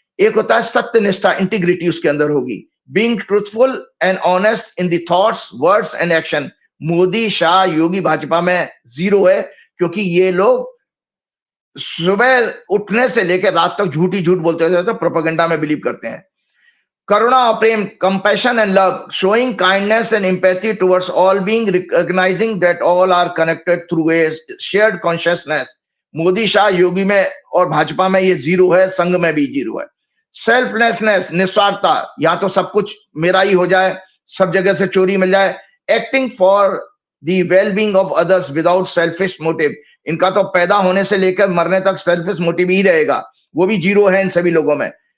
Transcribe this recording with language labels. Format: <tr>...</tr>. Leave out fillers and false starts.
<hi>एक होता है सत्यनिष्ठा, इंटीग्रिटी उसके अंदर होगी,</hi> <en>Being truthful and honest in the thoughts, words and action.</en> <hi>Modi, Shah, योगी भाजपा में 0 है, क्योंकि ये लोग सुबह उठने से लेकर रात तक झूठी झूठ बोलते रहते हैं, प्रोपेगेंडा में बिलीव करते हैं। करुणा और प्रेम,</hi> <en>compassion and love, showing kindness and empathy towards all being, recognizing that all are connected through a shared consciousness।</en> <hi>Modi, Shah, योगी में और भाजपा में ये 0 है, संघ में भी 0 है। सेल्फलेसनेस, निस्वार्थता, या तो सब कुछ मेरा ही हो जाए, सब जगह से चोरी मिल जाए।</hi> <en>acting for the well being of others without selfish motive,</en> <hi>इनका तो पैदा होने से लेकर मरने तक सेल्फिश मोटिव ही रहेगा, वो भी 0 है इन सभी लोगों में।</hi>